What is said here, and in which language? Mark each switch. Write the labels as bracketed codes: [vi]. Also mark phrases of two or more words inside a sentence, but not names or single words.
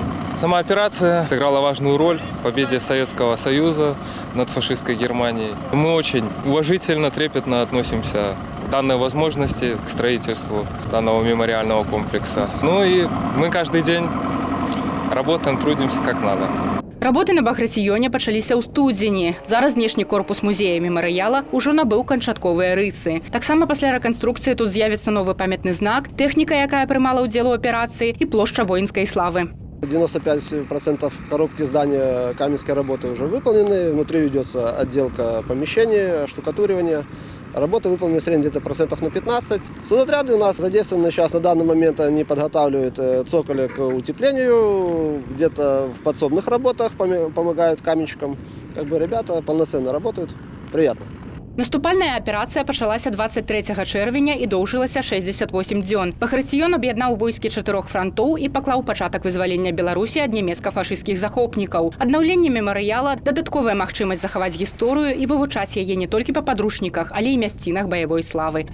[ru] Сама операция сыграла важную роль в победе Советского Союза над фашистской Германией. Мы очень уважительно, трепетно относимся к данной возможности, к строительству данного мемориального комплекса. Ну и мы каждый день работаем, трудимся как надо. [be] Работы на Багратіёне пачаліся ў студзені. Зараз знешні корпус музея мемарыяла ўжо набыў канчатковыя рысы. Таксама пасля рэканструкцыі тут з'явіцца новы памятны знак, тэхніка, якая прымала ўдзел у аперацыі, і плошча воінскай славы. [ru] 95% коробки здания каменской работы уже выполнены. Внутри ведется отделка помещений, штукатуривание. Работы выполнены в среднем где-то процентов на 15. Студотряды у нас задействованы сейчас на данный момент. Они подготавливают цоколи к утеплению. Где-то в подсобных работах помогают каменщикам. Как бы ребята полноценно работают. Приятно. [be] Наступальная аперацыя пачалася 23 чэрвеня і доўжылася 68 дзён. Багратіён аб'яднаў войскі 4 франтоў і паклаў пачатак вызвалення Беларусі ад нямецка-фашысцкіх захопнікаў. Аднаўленне мемарыяла – дадатковая магчымасць захаваць гісторыю і вывучаць яе не толькі па падручніках, але і мясцінах баявой славы.